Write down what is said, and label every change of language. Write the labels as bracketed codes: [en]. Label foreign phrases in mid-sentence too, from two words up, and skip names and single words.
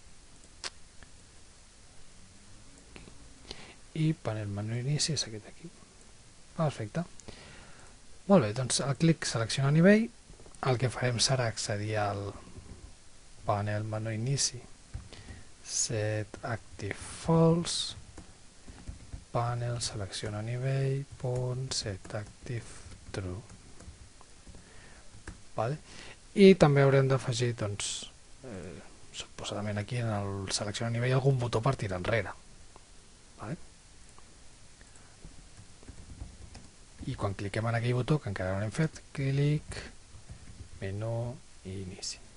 [ca] I panel menú inici és aquest d'aquí. Perfecte. Molt bé, doncs al clic seleccionar nivell, el que farem serà accedir al panel menú inici, [en] set active false, [ca] panel selecciona nivell, [en] set active true. [ca] I també haurem d'afegir suposadament aquí en el seleccionar nivell algun botó per tirar enrere, vale? I quan cliquem en aquell botó que encara no hem fet, clic, menú i inici.